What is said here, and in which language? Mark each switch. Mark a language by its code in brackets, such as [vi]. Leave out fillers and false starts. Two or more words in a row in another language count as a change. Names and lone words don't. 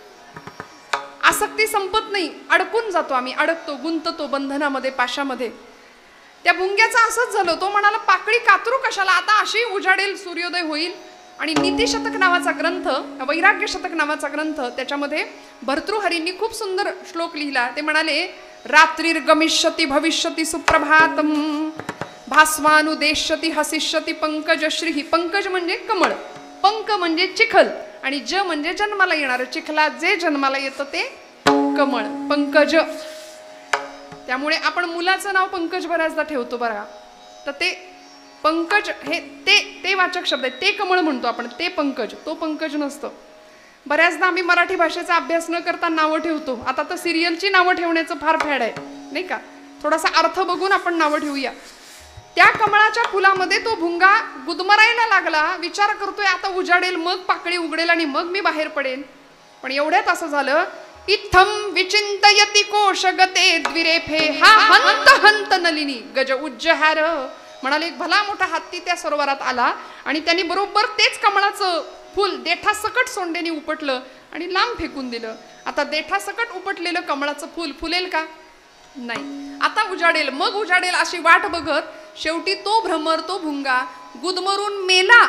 [mr] आसक्ती संपत नाही, अडकून जातो आम्ही, अडकतो, गुंततो बंधनामध्ये, पाशामध्ये. त्या भुंग्याचं असंच झालं. तो म्हणाला, पाकळी कातरू कशाला, आता अशी उजाडेल, सूर्योदय होईल. आणि नीतिशतक नावाचा ग्रंथ, वैराग्य शतक नावाचा ग्रंथ, त्याच्यामध्ये भर्तृहरींनी खूप सुंदर श्लोक लिहिला. ते म्हणाले, [sa] रात्रीर्गमिष्यति भविष्यति सुप्रभातम भास्वानुदेश्यति हसिष्यति पंकज श्री. [mr] पंकज म्हणजे कमळ, पंक म्हणजे चिखल आणि ज म्हणजे जन्माला येणार, चिखला जे जन्माला येतं ते कमळ, पंकज. त्यामुळे आपण मुलाचं नाव पंकज बऱ्याचदा ठेवतो बघा, तर ते पंकज हे ते वाचक शब्द आहे. ते कमळ म्हणतो आपण, ते पंकज, तो पंकज नसतं. बऱ्याचदा आम्ही मराठी भाषेचा अभ्यास न करता नावं ठेवतो. आता तर सिरियलची नावं ठेवण्याचं फार फॅड आहे नाही का, थोडासा अर्थ बघून आपण नावं ठेवूया. त्या कमळाच्या फुलामध्ये तो भुंगा गुदमरायला लागला. विचार करतोय आता उजाडेल, मग पाकळी उघडेल आणि मग मी बाहेर पडेन. पण एवढ्यात असं झालं, [sa] इत्थम विचिंतयति कोशगते द्विरेफे हा हंत हंत नलिनी गज उज्जहार. [mr] म्हणाले एक भला मोठा हत्ती त्या सरोवरात आला आणि त्यांनी बरोबर तेच कमळाचं फुल देठासकट सोंडेने उपटलं आणि लांब फेकून दिलं. आता देठासकट उपटलेलं कमळाचं फुल फुलेल का? नाही. आता उजाडेल, मग उजाडेल अशी वाट बघत शेवटी तो भ्रमर, तो भुंगा गुदमरून मेला.